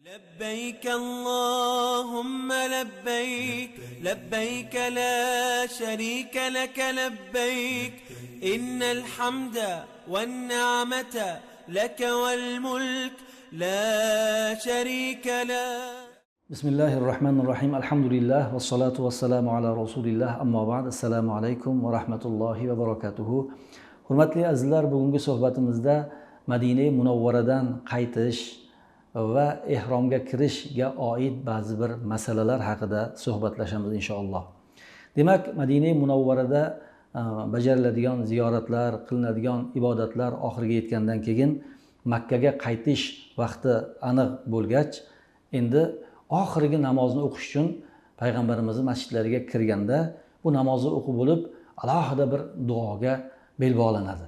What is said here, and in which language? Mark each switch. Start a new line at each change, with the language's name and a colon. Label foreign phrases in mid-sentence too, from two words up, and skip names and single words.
Arabic: لبيك اللهم لبيك لبيك لا شريك لك لبيك إن الحمد والنعمة لك والملك لا شريك له. بسم الله الرحمن الرحيم. الحمد لله والصلاة والسلام على رسول الله. أما بعد. السلام عليكم ورحمة الله وبركاته.
Uzbek: Hurmatli azizlar, bugungi suhbatimizda Madina Munawvaradan qaytish va ihromga kirishga oid ba'zi bir masalalar haqida suhbatlashamiz inshaalloh. Demak, Madina Munawvarada bajariladigan ziyoratlar, qilinadigan ibodatlar oxiriga yetgandan keyin Makkaga qaytish vaqti aniq bo'lgach, endi oxirgi namozni o'qish uchun payg'ambarimiz masjidlariga kirganda bu namozni o'qib bo'lib alohida bir duoga bel bog'lanadi.